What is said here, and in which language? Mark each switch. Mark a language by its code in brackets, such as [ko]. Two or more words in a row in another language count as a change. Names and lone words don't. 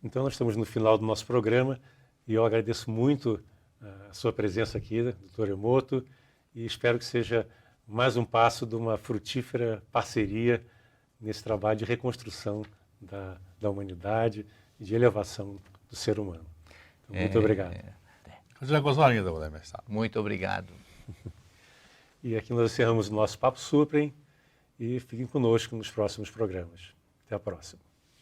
[pt] Então, nós estamos no final do nosso programa e eu agradeço muito a sua presença aqui, Dr. Emoto, e espero que seja mais um passo de uma frutífera parceria nesse trabalho de reconstrução da humanidade e de elevação do ser humano. Então, muito obrigado. [ja] こちらこそありがとうございました。 [pt] Muito obrigado. E aqui nós encerramos o nosso Papo Suprem e fiquem conosco nos próximos programas. Até a próxima.